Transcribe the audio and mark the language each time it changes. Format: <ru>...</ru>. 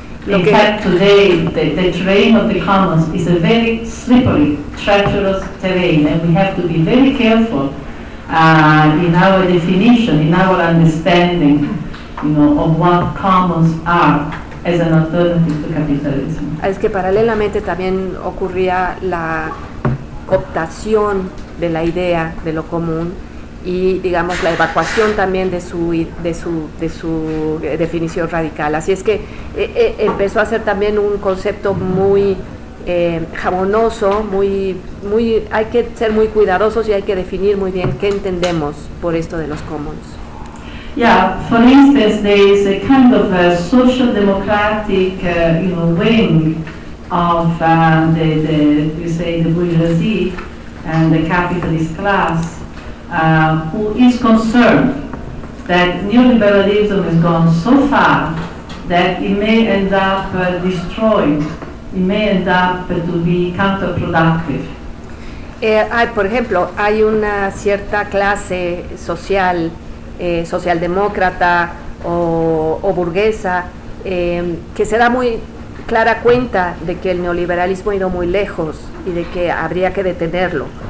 <en>In fact, today the terrain of the commons is a very slippery, treacherous terrain, and we have to be very careful in our definition, in our understanding, you know, of what commons are as an alternative to capitalism.</en> <es>Es que paralelamente también ocurría la cooptación de la idea de lo común y digamos la evacuación también de su definición radical. Así es que empezó a ser también un concepto muy jabonoso, muy hay que ser muy cuidadosos y hay que definir muy bien qué entendemos por esto de los commons.</es> <en>Yeah, for instance, there is a kind of a social democratic wing of the bourgeoisie and the capitalist class who is concerned that neoliberalism has gone so far that it may end up destroying, it may end up to be counterproductive.</en> <es>Por ejemplo, hay una cierta clase social, socialdemócrata o burguesa, que se da muy clara cuenta de que el neoliberalismo ha ido muy lejos y de que habría que detenerlo.</es>